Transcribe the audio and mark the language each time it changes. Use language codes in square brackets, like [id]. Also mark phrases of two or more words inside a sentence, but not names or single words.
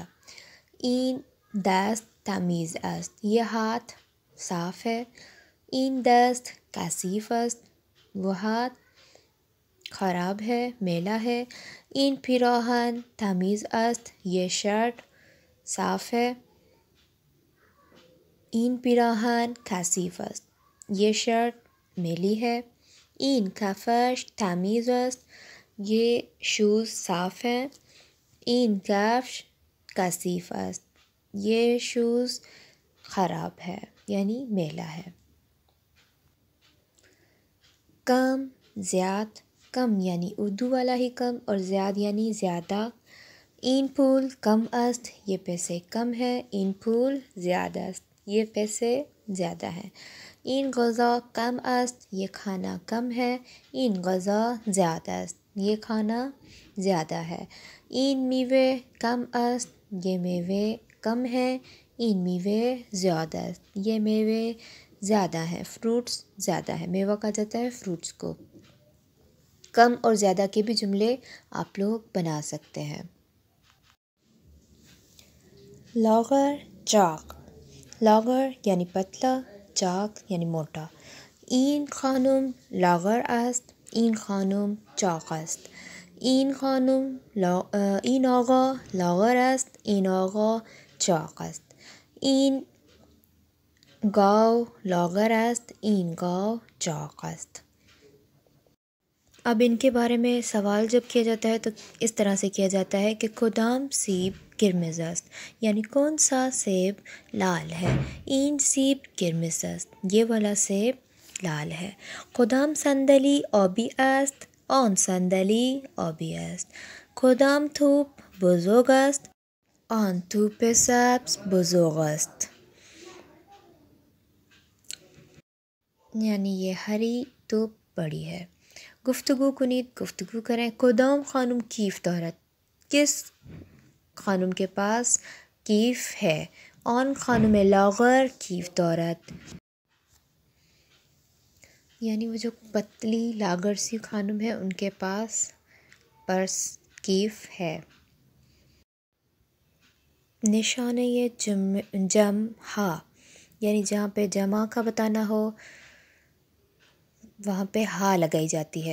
[fa] این دست تمیز است. [ur] یہ ہاتھ صاف ہے. [fa] این دست کثیف است. [ur] وہ ہاتھ خراب ہے، میلا ہے. [fa] این پیراہن تمیز است. [ur] یہ شرٹ صاف ہے. [fa] این پیراہن کثیف است. [ur] یہ شرٹ میلی ہے. [fa] این کفش تمیز است. [ur] یہ شوز صاف ہیں. [fa] این کفش کثیف است. [ur] یہ شوز خراب ہے یعنی میلا ہے. [fa] کم زیاد. [ur] کم یعنی اردو والا ہی کم اور زیاد یعنی زیادہ. [fa] این پول کم است. [ur] یہ پیسے کم ہے. [fa] این پول زیادہ است. [ur] یہ پیسے زیادہ ہیں. [fa] این غذا کم است. [ur] یہ کھانا کم ہے. [fa] این غذا زیادہ است. [ur] یہ کھانا زیادہ ہے. [fa] این میوه کم است. [ur] یہ میوے کم ہے. [fa] این میوے زیادہ است. [ur] یہ میوے زیادہ ہیں. فروٹس زیادہ ہے. میوہ کہا جاتا ہے فروٹس کو. کم اور زیادہ کے بھی جملے آپ لوگ بنا سکتے ہیں. [fa] لاغر چاق. [ur] لاغر یعنی پتلا، چاق یعنی موٹا. [fa] این خانم لاغر است. این خانم چاق است. این این آقا لاغر است. این آقا چاق است. این گاو لاغر است. این گاو چاق است. [ur] اب ان کے بارے میں سوال جب کیا جاتا ہے تو اس طرح سے کیا جاتا ہے کہ [fa] کدام سیب قرمز است، [ur] یعنی کون سا سیب لال ہے. [fa] این سیب قرمز است. [ur] یہ والا سیب لال ہے. [fa] کدام صندلی آبی است. آن صندلی آبی است. کدام توپ بزرگ است. آن توپ سبز بزرگ است. [ur] یعنی یہ ہری توپ بڑی ہے. [fa] گفتگو کنید، [ur] گفتگو کریں. [fa] کدام خانم کیف دارد. [ur] کس خانم کے پاس کیف ہے. [fa] آن خانم لاغر کیف دارد. [ur] یعنی وہ جو پتلی لاغر سی خانم ہے ان کے پاس پرس کیف ہے. نشانہ یہ جمع یعنی جہاں پہ جمع کا بتانا ہو وہاں پہ ہا لگائی جاتی ہے.